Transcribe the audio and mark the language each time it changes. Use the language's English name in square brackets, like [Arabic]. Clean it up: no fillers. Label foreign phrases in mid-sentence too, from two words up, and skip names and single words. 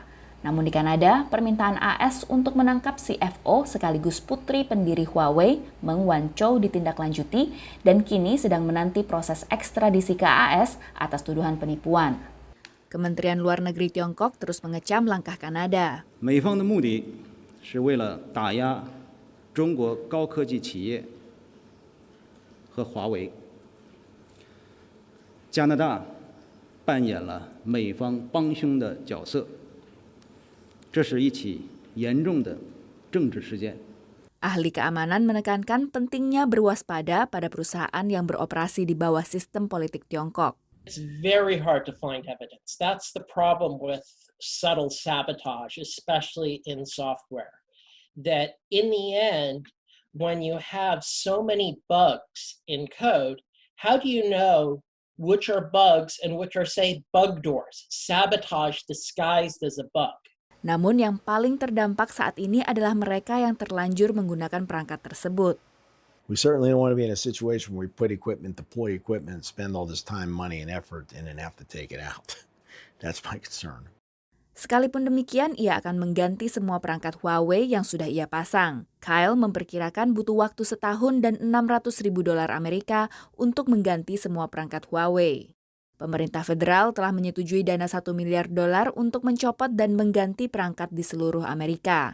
[Indonesian] Namun di Kanada, permintaan AS untuk menangkap CFO sekaligus putri pendiri Huawei, Meng Wanzhou, ditindaklanjuti dan kini sedang menanti proses ekstradisi ke AS atas tuduhan penipuan. Kementerian Luar Negeri Tiongkok terus mengecam langkah Kanada. [Chinese] 美方的目的是为了打压中国高科技企业和华为，加拿大扮演了美方帮凶的角色，这是一起严重的政治事件。 [Indonesian] Ahli keamanan menekankan pentingnya berwaspada pada perusahaan yang beroperasi di bawah sistem politik Tiongkok. [English] It's very hard to find evidence. That's the problem with subtle sabotage, especially in software. That in the end, when you have so many bugs in code, how do you know which are bugs and which are, say, bug doors, sabotage disguised as a bug? [Indonesian] Namun yang paling terdampak saat ini adalah mereka yang terlanjur menggunakan perangkat tersebut. [English] We certainly don't want to be in a situation where we put equipment, deploy equipment, spend all this time, money, and effort, and then have to take it out. That's my concern. [Indonesian] Sekalipun demikian, ia akan mengganti semua perangkat Huawei yang sudah ia pasang. Kehl memperkirakan butuh waktu setahun dan $600.000 Amerika untuk mengganti semua perangkat Huawei. Pemerintah federal telah menyetujui dana $1 miliar untuk mencopot dan mengganti perangkat di seluruh Amerika.